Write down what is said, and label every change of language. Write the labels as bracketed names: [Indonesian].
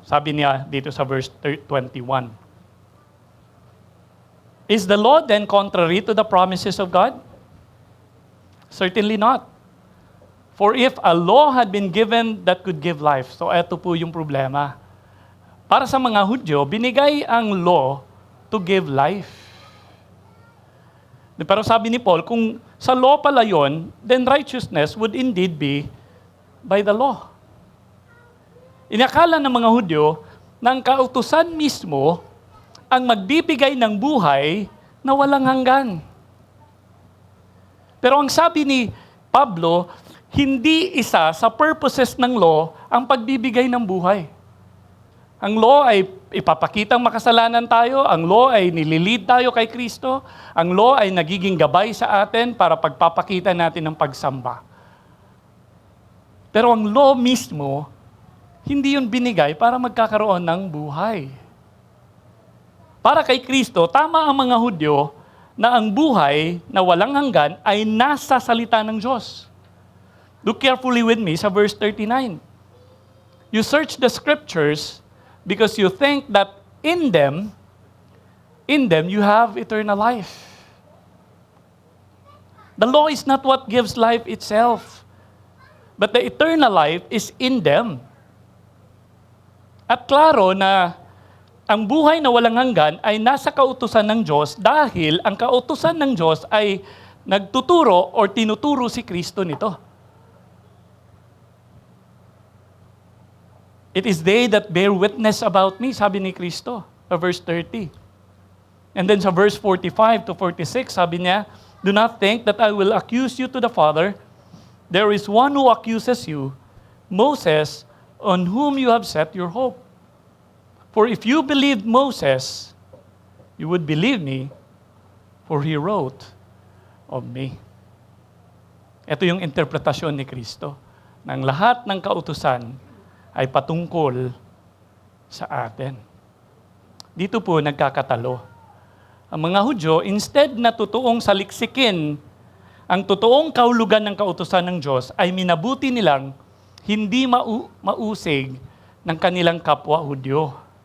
[Filipino] Sabi niya dito sa verse 21. [English] Is the law then contrary to the promises of God? Certainly not. For if a law had been given that could give life, so [Filipino] ito po yung problema. Para sa mga Hudyo, binigay ang law to give life. Pero sabi ni Paul, kung sa law pala yun, [English] then righteousness would indeed be by the law. [Filipino] Inakala ng mga Hudyo na ang kautusan mismo ang magbibigay ng buhay na walang hanggan. Pero ang sabi ni Pablo, hindi isa sa purposes ng law ang pagbibigay ng buhay. Ang law ay ipapakitang makasalanan tayo, ang law ay nililid tayo kay Kristo, ang law ay nagiging gabay sa atin para pagpapakita natin ng pagsamba. Pero ang law mismo, hindi yun binigay para magkakaroon ng buhay. Para kay Kristo, tama ang mga Hudyo na ang buhay na walang hanggan ay nasa salita ng Diyos. [English] Look carefully with me sa verse 39. You search the scriptures because you think that in them you have eternal life. The law is not what gives life itself, but the eternal life is in them. [Filipino] At klaro na ang buhay na walang hanggan ay nasa kautusan ng Diyos dahil ang kautusan ng Diyos ay nagtuturo o tinuturo si Kristo nito. [English] It is they that bear witness about me, [Filipino] sabi ni Kristo, [English] sa verse 30. And then sa verse 45 to 46, [Filipino] sabi niya, [English] do not think that I will accuse you to the Father. There is one who accuses you, Moses, on whom you have set your hope. For if you believed Moses, you would believe me, for he wrote of me. [Filipino] Ito yung interpretasyon ni Kristo, ng lahat ng kautusan ay patungkol sa atin. Dito po nagkakatalo. Ang mga Hudyo, instead na totoong saliksikin ang totoong kahulugan ng kautusan ng Diyos, ay minabuti nilang hindi mausig ng kanilang kapwa Hudyo.